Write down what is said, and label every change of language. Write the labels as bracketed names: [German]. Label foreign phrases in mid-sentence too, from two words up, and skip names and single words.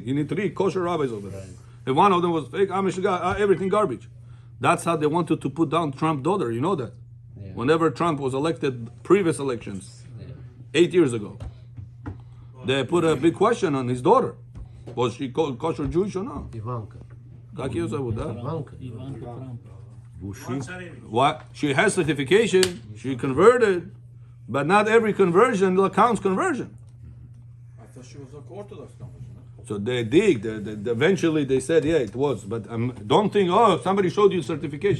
[English] You need 3 kosher rabbis over there. If one of them was fake, everything garbage." That's how they wanted to put down Trump's daughter. You know that. Yeah. Whenever Trump was elected, previous elections, 8 years ago, they put a big question on his daughter. Was she kosher Jewish or not? Ivanka. [Russian] Как ее зовут, да? [English] Ivanka. Ivanka Trump. What? She has certification. She converted, but not every conversion counts conversion. I thought she was like Orthodox conversion. So they dig. Eventually they said, yeah, it was. But don't think, oh, somebody showed you certification.